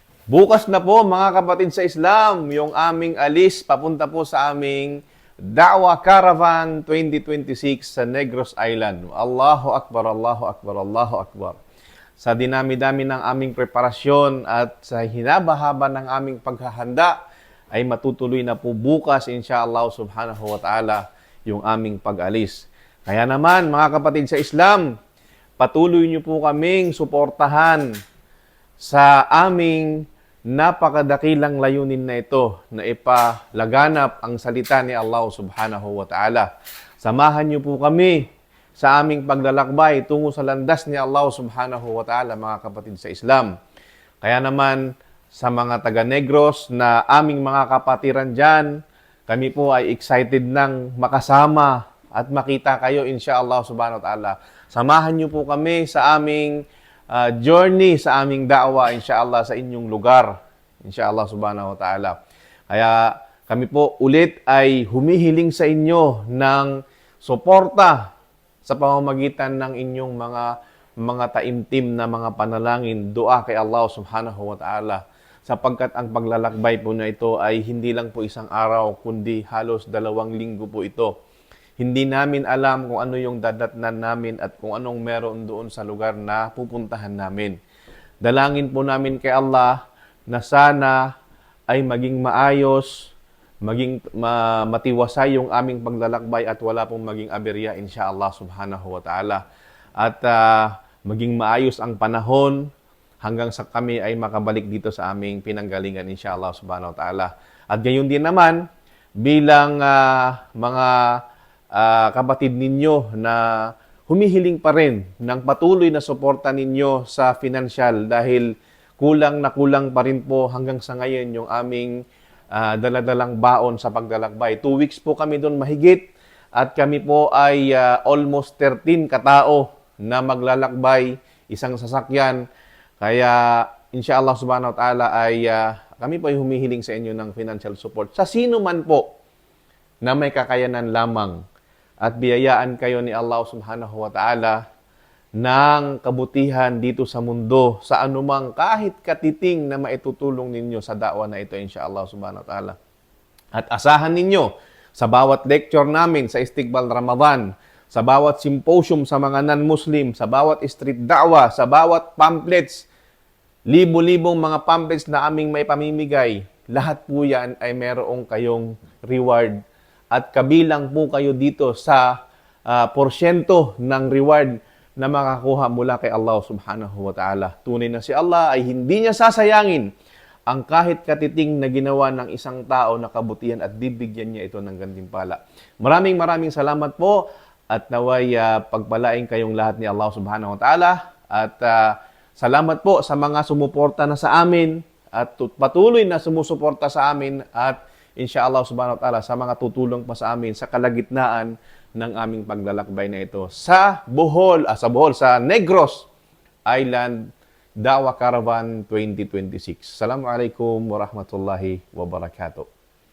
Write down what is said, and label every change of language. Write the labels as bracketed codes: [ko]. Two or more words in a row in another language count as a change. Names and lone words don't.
[tl] Bukas na po mga kapatid sa Islam, yung aming alis papunta po sa aming Da'wa Caravan 2026 sa Negros Island. [ar] الله أكبر، الله أكبر، الله أكبر. [tl] Sa dinami-dami ng aming preparasyon at sa hinaba-haba ng aming paghahanda, ay matutuloy na po bukas, [ar] إن شاء الله سبحانه وتعالى, [tl] yung aming pag-alis. Kaya naman, mga kapatid sa Islam, patuloy niyo po kaming suportahan sa aming napakadakilang layunin na ito na ipalaganap ang salita ni Allah [ar] سبحانه وتعالى. [tl] Samahan niyo po kami sa aming paglalakbay tungo sa landas ni Allah [ar] سبحانه وتعالى, [tl] mga kapatid sa Islam. Kaya naman, sa mga taga-Negros na aming mga kapatiran dyan, kami po ay excited nang makasama at makita kayo [ar] إن شاء الله سبحانه وتعالى. [tl] Samahan niyo po kami sa aming journey sa aming da'wa, insyaAllah, sa inyong lugar, [ar] إن شاء الله سبحانه وتعالى. [tl] Kaya kami po ulit ay humihiling sa inyo ng suporta sa pamamagitan ng inyong mga taimtim na mga panalangin, dua kay Allah [ar] سبحانه وتعالى. [tl] Sapagkat ang paglalakbay po na ito ay hindi lang po isang araw, kundi halos 2 linggo po ito. Hindi namin alam kung ano yung dadatnan namin at kung anong meron doon sa lugar na pupuntahan namin. Dalangin po namin kay Allah na sana ay maging maayos, maging matiwasay yung aming paglalakbay at wala pong maging aberya, [ar] إن شاء الله سبحانه وتعالى. [tl] At maging maayos ang panahon hanggang sa kami ay makabalik dito sa aming pinanggalingan, [ar] إن شاء الله سبحانه وتعالى. [tl] At gayon din naman, bilang mga kapatid ninyo na humihiling pa rin ng patuloy na suporta ninyo sa financial dahil kulang na kulang pa rin po hanggang sa ngayon yung aming daladalang baon sa paglalakbay. 2 weeks po kami doon mahigit at kami po ay almost 13 katao na maglalakbay, isang sasakyan. Kaya [ar] إن شاء الله سبحانه وتعالى [tl] ay kami po ay humihiling sa inyo ng [en] financial support. [tl] Sa sino man po na may kakayanan lamang at biyayaan kayo ni Allah [ar] سبحانه وتعالى [tl] ng kabutihan dito sa mundo, sa anumang kahit katiting na maitutulong ninyo sa da'wa na ito, [ar] إن شاء الله سبحانه وتعالى. [tl] At asahan ninyo sa bawat lecture namin sa Istiqbal Ramadan, sa bawat symposium sa mga non-Muslim, sa bawat street da'wa, sa bawat pamphlets, libo-libong mga pamphlets na aming may pamimigay, lahat po yan ay merong kayong reward. At kabilang po kayo dito sa porsyento ng reward na makakuha mula kay Allah [ar] سبحانه وتعالى. [tl] Tunay na si Allah ay hindi niya sasayangin ang kahit katiting na ginawa ng isang tao na kabutihan at bibigyan niya ito ng gantimpala. Maraming salamat po at naway pagpalain kayong lahat ni Allah [ar] سبحانه وتعالى. [tl] At salamat po sa mga sumuporta na sa amin at patuloy na sumusuporta sa amin at [ar] إن شاء الله سبحانه وتعالى [tl] sa mga tutulong pa sa amin sa kalagitnaan ng aming paglalakbay na ito sa Bohol, sa Negros Island Da'wa Caravan 2026. [ar] السلام عليكم ورحمة الله وبركاته.